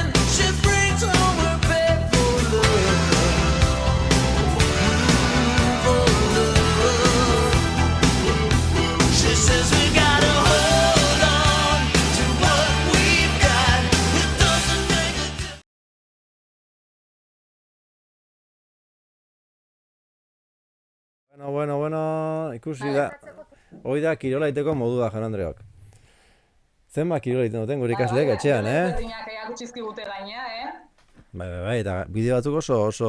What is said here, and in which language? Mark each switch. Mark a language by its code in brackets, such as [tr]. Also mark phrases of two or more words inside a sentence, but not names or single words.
[en] She brings home her pay for love, for love. She says we gotta hold on to what we've got. It doesn't make a difference. [eu] Bueno, ikusi da. Hoi da kirola iteko modua, Jan Andreok. Zenbat kirola iten duten gure ikasleek etxean, Berdinak erakutskizkigute gaina, Bai, eta bideo batzuk oso,